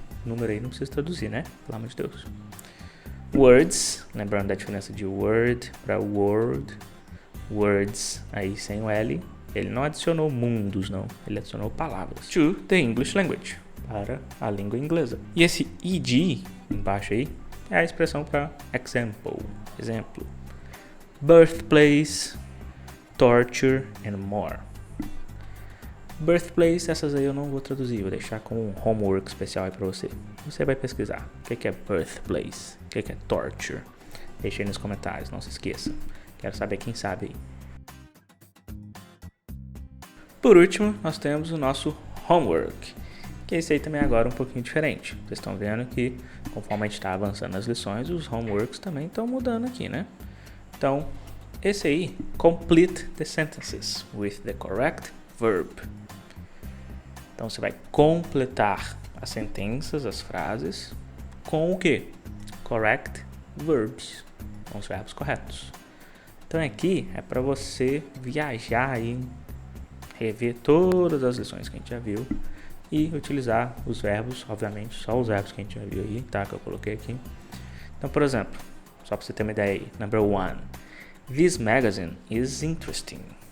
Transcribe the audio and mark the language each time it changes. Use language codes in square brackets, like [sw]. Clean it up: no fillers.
[pt] O número aí não precisa traduzir, né? Pelo amor de Deus. Words, lembrando da diferença de word para word. Words, aí sem o L. Ele não adicionou mundos, não. Ele adicionou palavras. [en] To the English language. [pt] Para a língua inglesa. E esse ed, embaixo aí, é a expressão para example. Exemplo. [en] Birthplace, torture and more. [pt] Birthplace, essas aí eu não vou traduzir. Vou deixar com um homework especial aí para você. Você vai pesquisar. O que é birthplace? O que é torture? Deixa aí nos comentários, não se esqueça. Quero saber quem sabe aí. Por último, nós temos o nosso homework, que esse aí também é agora um pouquinho diferente. Vocês estão vendo que, conforme a gente está avançando nas lições, os homeworks também estão mudando aqui, né? Então, esse aí, [en] complete the sentences with the correct verb. [pt] Então, você vai completar as sentenças, as frases, com o quê? [en] Correct verbs, [pt] com os verbos corretos. Então, aqui é para você viajar aí, rever todas as lições que a gente já viu e utilizar os verbos, obviamente, só os verbos que a gente já viu aí, tá? Que eu coloquei aqui. Então, por exemplo, só para você ter uma ideia aí. [en] Number 1. This magazine is interesting.